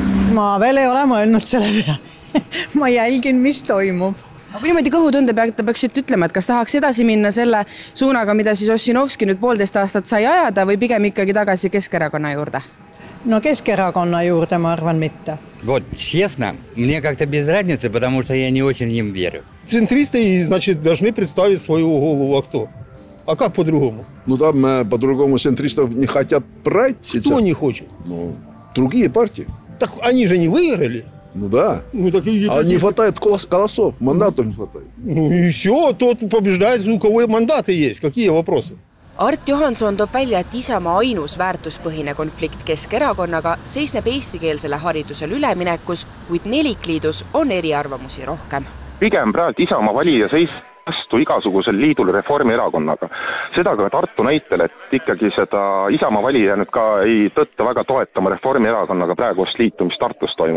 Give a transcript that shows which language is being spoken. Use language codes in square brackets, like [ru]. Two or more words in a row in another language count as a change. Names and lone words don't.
[et] Ma veel ei ole mõelnud selle peale. Ma jälgin, mis toimub. Aga kui niimoodi kõhutunde peaksite ütlema, et kas tahaks edasi minna selle suunaga, mida siis Ossinovski nüüd 1,5 aastat sai ajada või pigem ikkagi tagasi Keskerakonna juurde? No Keskerakonna juurde ma arvan mitte. [ru] Вот, честно, мне как-то без разницы, потому что я не очень им верю. Центристы, значит, должны представить свою голову, а кто? А как по-другому? Ну там по-другому центристов не хотят брать. Кто не хочет? Ну, другие партии. Так они же не выиграли. Ну да. Ну, так а не хватает голосов, мандатов не хватает. Ну и все, тот побеждает, у кого мандаты есть. Какие вопросы? [et] Art Johanson toob välja, et Isamaa ainus väärtuspõhine konflikt Keskerakonnaga seisneb eestikeelsele haridusele üleminekus, kuid nelikliidus on eriarvamusi rohkem. Pigem praegu Isamaa valija seis vastu igasugusel liidul Reformierakonnaga. Seda ka Tartu näitel, et ikkagi seda Isamaa valija nüüd ka ei tõtta väga toetama Reformierakonnaga praegust liitu, mis Tartus toimub.